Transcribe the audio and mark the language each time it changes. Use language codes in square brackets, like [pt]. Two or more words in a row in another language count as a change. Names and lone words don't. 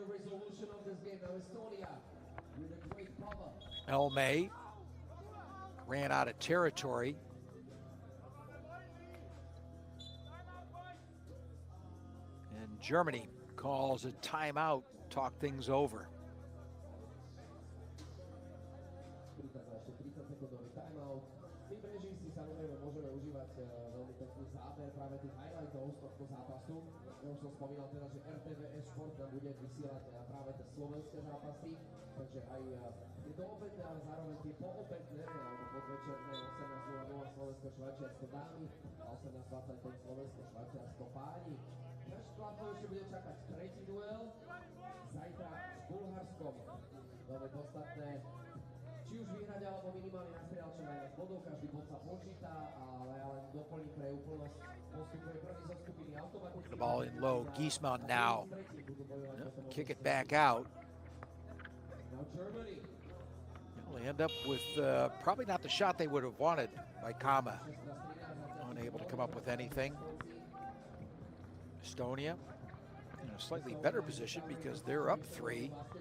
[en] Elmay ran out of territory. And Germany calls a timeout, talk things over. [sk] Už som spomínal teda, že RTVS Šport bude vysielať práve tie slovenské zápasy, takže aj je to opäť zároveň tie poopätné, alebo podvečerné 18:00 Slovensko-Švajčiarsko dámy a 18:25 Slovensko-Švajčiarsko páni. Náš chlapov ešte bude čakať tretí duel, zajtra s Bulharskom. Veľmi podstatné, či už vyhrať, alebo minimálne nastrieľať čo najviac bodov, každý bod sa počíta, ale ja len doplním pre úplnosť. [en] The ball in low. Giesmann now. Kick it back out. Well, they end up with probably not the shot they would have wanted by Kama. Unable to come up with anything. Estonia in a slightly better position because they're up 3.